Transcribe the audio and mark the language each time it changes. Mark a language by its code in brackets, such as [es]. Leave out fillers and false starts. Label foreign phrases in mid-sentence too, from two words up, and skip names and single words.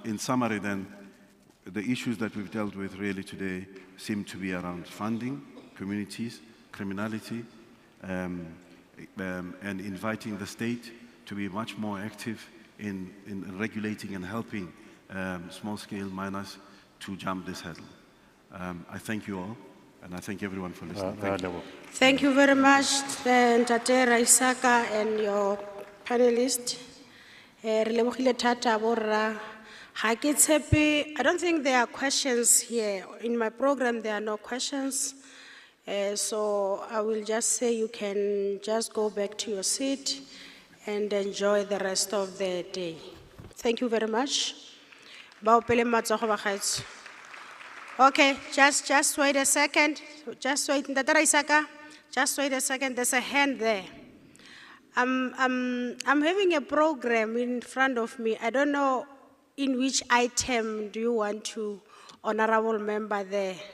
[en] In summary then, the issues that we've dealt with really today seem to be around funding, communities, criminality, and inviting the state to be much more active in regulating and helping small-scale miners to jump this hurdle. I thank you all, and I thank everyone for listening. Thank you. Thank you very much, Ntate Raisaka and your panelists. [tn] Re lebogile thata borra. Ha ke tshepe, [en] I don't think there are questions here. In my program, there are no questions. So I will just say you can just go back to your seat and enjoy the rest of the day. Thank you very much. [tn] Ba opele matsogo ba gaetsho. [en] Okay, just wait a second. Just wait, Ntate Raisaka. Just wait a second. There's a hand there. I'm having a program in front of me. I don't know in which item do you want to, honorable member there.